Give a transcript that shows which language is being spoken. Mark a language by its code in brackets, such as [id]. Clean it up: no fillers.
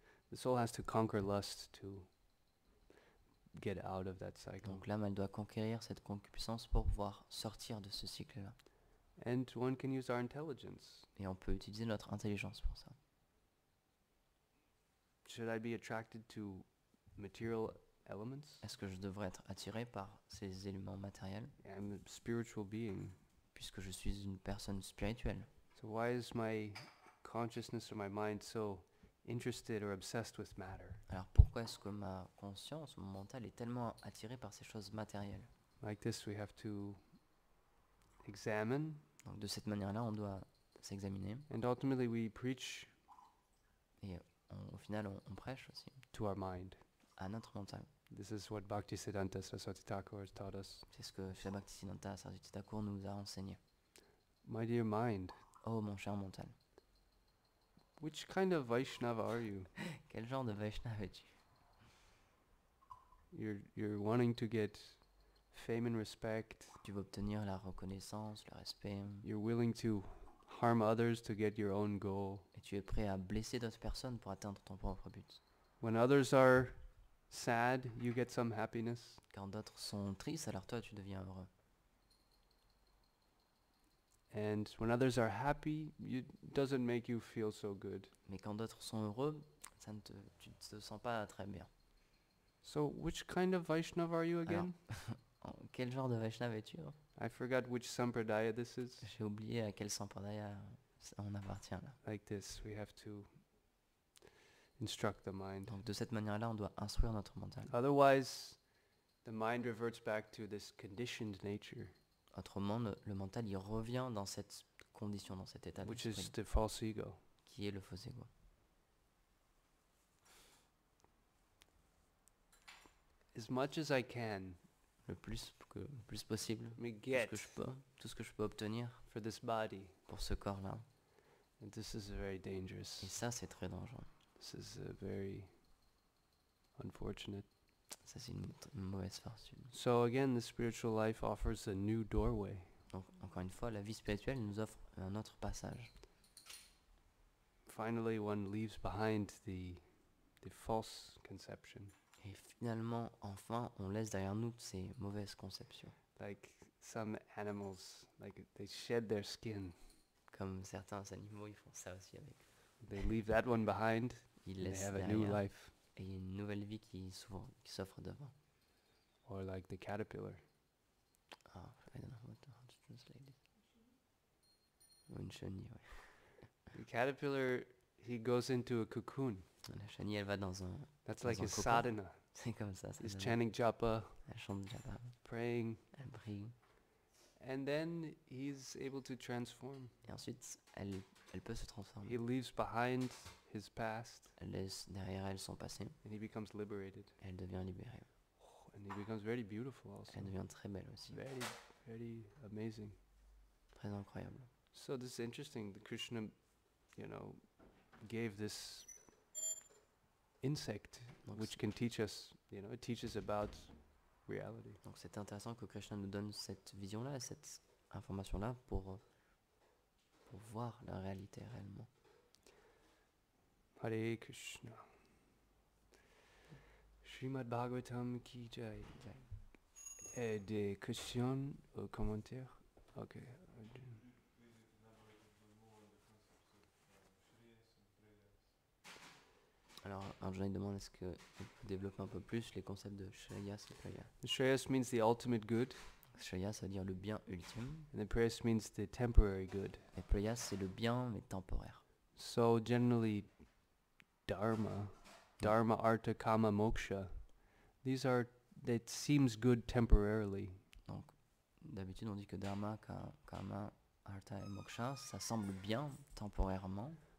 [en] The soul has to conquer lust to get out of that cycle. [fr] Donc l'âme, elle doit conquérir cette concupiscence pour pouvoir sortir de ce cycle-là. [en] And one can use our intelligence. [fr] Et on peut utiliser notre intelligence pour ça. [en] Should I be attracted to material elements? [fr] Est-ce que je devrais être attiré par ces éléments matériels [en] I'm a spiritual being. [fr] puisque je suis une personne spirituelle? [en] So why is my consciousness or my mind so interested or obsessed with matter? [fr] Alors pourquoi est-ce que ma conscience, mon mental est tellement attiré par ces choses matérielles? [en] Like this, we have to examine, [fr] Donc de cette manière-là, on doit s'examiner [en] and ultimately we preach [fr] et au final, on prêche aussi [en] to our mind. [fr] à notre mental. [en] This is what Bhaktisiddhanta Saraswati Thakur has taught us. [fr] C'est ce que Srila Bhaktisiddhanta Saraswati Thakur nous a enseigné. [en] My dear mind, [fr] Oh mon cher mental, [en] which kind of Vaishnava are you? [fr] quel genre de Vaishnava es-tu? [en] You're wanting to get fame and respect. [fr] Tu veux obtenir la reconnaissance, le respect, [en] You're willing to harm others to get your own goal. [fr] et tu es prêt à blesser d'autres personnes pour atteindre ton propre but. [en] When others are sad, you get some happiness. [fr] Quand d'autres sont tristes, alors toi tu deviens heureux. [en] And when others are happy, it doesn't make you feel so good. [fr] Mais quand d'autres sont heureux, tu ne te sens pas très bien. [en] So which kind of Vaishnava are you again? [fr] Quel genre de Vaishnava es-tu? [en] I forgot which sampradaya this is. [fr] J'ai oublié à quel sampradaya on appartient là. [en] Like this, we have to instruct the mind. [fr] Donc de cette manière-là, on doit instruire notre mental. [en] Otherwise, the mind reverts back to this conditioned nature, [fr] Autrement, le mental, il revient dans cette condition, dans cet état [en] which [fr] d'esprit, [en] is the false ego. [fr] qui est le faux ego. [en] as much as I can, [fr] le plus possible, [en] me [fr] tout ce [en] get [fr] que je peux, tout ce que je peux obtenir [en] for this body. [fr] pour ce corps-là. [en] And this is very [fr] Et [en] dangerous. [fr] ça, c'est très dangereux. [en] This is very unfortunate. [fr] Ça, c'est une mauvaise fortune. [en] So again, the spiritual life offers a new doorway. [fr] Donc, encore une fois, la vie spirituelle nous offre un autre passage. [en] Finally, one leaves behind the false conception. [fr] Et finalement, enfin, on laisse derrière nous ces mauvaises conceptions. [en] Like some animals, like they shed their skin. [fr] Comme certains animaux, ils font ça aussi avec. [en] They leave that one behind. [fr] Ils [en] And they [fr] laissent [en] have a new [fr] derrière. [en] life. [fr] Et il y a une nouvelle vie qui s'offre devant. [en] Or like the caterpillar. Ah, I don't know how to translate it. [fr] Ou une chenille, ouais. [en] The caterpillar, he goes into a cocoon. [fr] La chenille, elle va dans un... [en] That's [fr] Dans [en] like [fr] un [en] his [fr] cocon. [en] sadhana. [fr] C'est comme ça. [en] He's [fr] donne- [en] chanting japa, [fr] Elle chante japa, [en] praying, [fr] elle prie. [en] and then he's able to transform. [fr] Et ensuite, elle peut se transformer. [en] He leaves behind his past, [fr] Elle laisse derrière elle son passé. [en] and he becomes liberated. [fr] Elle devient libérée. [en] And he becomes very beautiful also. [fr] Elle devient très belle aussi. [en] Very, very amazing. [fr] Très incroyable. [en] So this is interesting. The Krishna, gave this insect, [fr] Donc, [en] which can teach us, it teaches about reality. [fr] Donc c'est intéressant que Krishna nous donne cette vision-là, cette information-là pour voir la réalité réellement. [en] Hare Krishna. [hi] Srimad Bhagavatam ki jai. [fr] Des questions ou commentaires? Ok. Alors Arjuna demande est-ce que on peut développer un peu plus les concepts de Shreyas et Prayas. [en] Shreyas means the ultimate good, [fr] Shreyas, ça veut dire le bien ultime, [en] and the prayas means the temporary good. [fr] et Prayas, c'est le bien mais temporaire. [en] So generally, dharma, artha, kama, moksha, that seems good temporarily. [fr] Donc d'habitude on dit que Dharma, Kama, Artha et Moksha, ça semble bien temporairement,